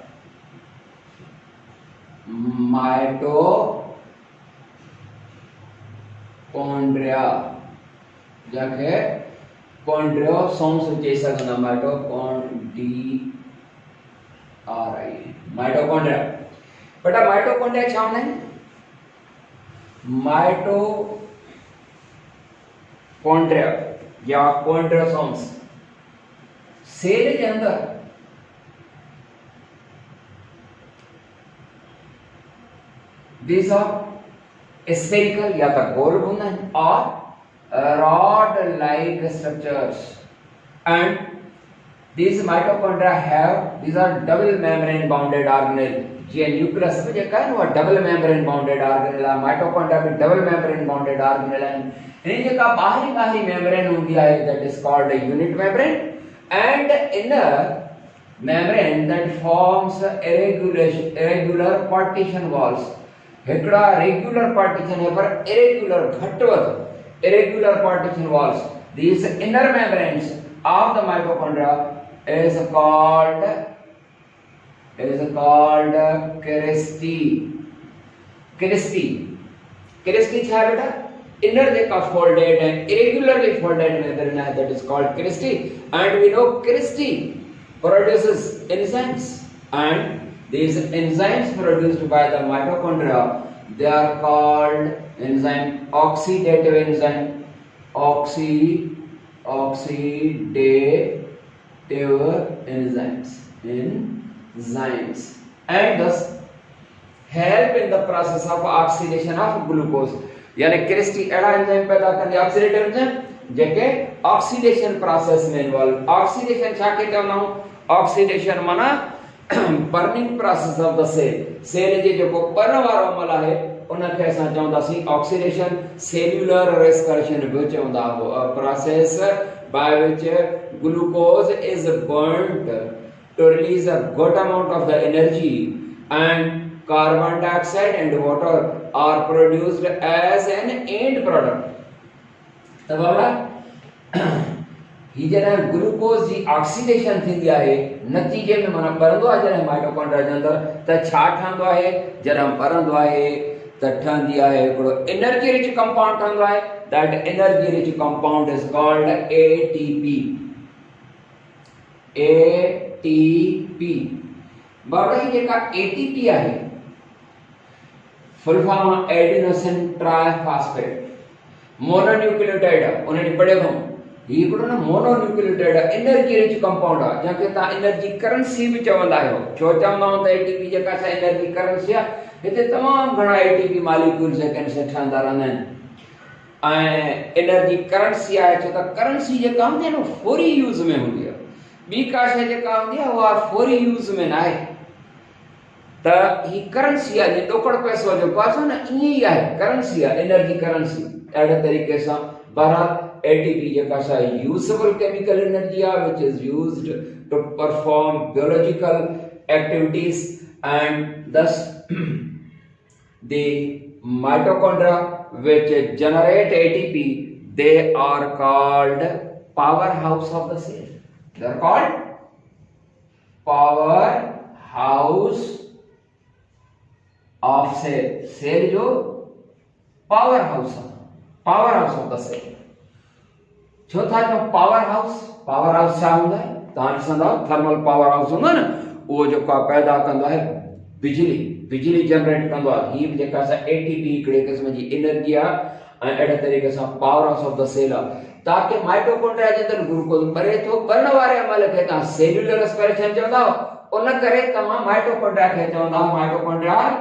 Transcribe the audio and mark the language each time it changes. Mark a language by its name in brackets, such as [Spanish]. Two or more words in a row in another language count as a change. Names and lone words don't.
[Sindhi] माइटोकॉन्ड्रिया जंहिंखे कॉन्ड्रियोसोम्स चई सघंदा, माइटोकॉन्ड्रिया। बेटा माइटोकॉन्ड्रिया छा हूंदा आहिनि? [Hindi] माइटोकॉन्ड्रिया या कॉन्ड्रियोसोम्स सेल के अंदर [English] these are spherical [Hindi] या तो गोल होना है और [English] rod like structures, and these mitochondria have these are double membrane bounded organelle। [Hindi] ये न्यूक्लियस में जो है वो [English] double membrane bounded organelle [Hindi] है, माइटोकॉन्ड्रिया भी [English] double membrane bounded organelle [Hindi] है। इन जो का बाहरी मेम्ब्रेन होती है [English] that is called unit membrane, and inner membrane that forms irregular partition walls. [Hindi] एकड़ा [English] regular partition [Hindi] है पर इरेगुलर घटवद [English] irregular partition walls. These inner membranes of the mitochondria is called क्रिस्टी। [Hindi] क्या है बेटा? [English] inner जेका folded and irregularly folded membrane है, that is called क्रिस्टी, and we know क्रिस्टी produces enzymes, and these enzymes produced by the mitochondria they are called enzyme oxidative enzyme, oxidative enzymes, and thus help in the process of oxidation of glucose। [Sindhi] यानी क्रिस्टी एड़ा एंजाइम पैदा करने [English] oxidative enzyme [Sindhi] जेके [English] oxidation process [Sindhi] में इन्वॉल्व। ऑक्सीडेशन छा के चवंदा हूं? ऑक्सीडेशन माना [English] burning process of the cell [Sindhi] जे जेको बर्न वारो अमल आहे उनखे असां चवंदासीं ऑक्सीडेशन। [English] cellular respiration [Sindhi] बि चवंदा हो, [English] a process by which glucose is burnt to release a good amount of the energy, and carbon dioxide and water are produced as an end product। [Sindhi] तब बाबा ही जॾहिं ग्लूकोज जी ऑक्सीडेशन थींदी आहे नतीजे में माना ॿरंदो आहे जॾहिं माइटोकॉन्ड्रिया जे अंदरि त छा ठहंदो आहे जॾहिं ॿरंदो आहे त ठहंदी आहे हिकिड़ो [English] energy rich compound [Sindhi] ठहंदो आहे [English] that energy rich compound is called ATP ATP [Sindhi] बाबा ही जेका एटीपी आहे [English] full form adenosine triphosphate mononucleotide [Sindhi] उन ॾींहुं पढ़ियो अथऊं ही हिकिड़ो न [English] mononucleotide energy rich compound [Sindhi] आहे जंहिंखे तव्हां [English] energy currency [Sindhi] बि चवंदा आहियो छो चवंदा आहियूं त एटीपी जेका असां [English] energy currency [Sindhi] आहे हिते तमामु घणा [English] ATP molecules [Sindhi] सेकेंड से ठहंदा रहंदा आहिनि ऐं [English] energy currency [Sindhi] आहे छो त करेंसी जेका हूंदी आहे न फौरी यूज़ में हूंदी आहे ॿी का शइ जेका हूंदी आहे उहा फौरी यूज़ में न आहे त ही करेंसी आहे जीअं ॾोकड़ पैसो जेको आहे न ईअं ई आहे करेंसी आहे [English] energy currency [Sindhi] अहिड़े तरीक़े सां बहरहाल ATP जेका सा [English] usable chemical energy [Sindhi] आहे [English] which is used to perform biological activities and thus the mitochondria which generate ATP they are called powerhouse of the cell. They are called powerhouse of cell. Cell जो powerhouse of the cell. [Sindhi] छो था जो [English] power house [Sindhi] छा हूंदा आहे तव्हां ॾिसंदा [English] thermal power house [Sindhi] हूंदो आहे न उहो जेको आहे पैदा कंदो आहे बिजली जनरेट कंदो आहे हीअ बि जेका असां एटीपी हिकिड़े क़िस्म जी एनर्जी आहे ऐं अहिड़े तरीक़े सां [English] power house of the cell [Sindhi] आहे ताकि माइटोकॉन्ड्रिया जे अंदरि ग्लूकोज ॿरे थो ॿरण वारे अमल खे तव्हां [English] cellular respiration [Sindhi] चवंदा उन करे तव्हां माइटोकॉन्ड्रिया खे चवंदा माइटोकॉन्ड्रिया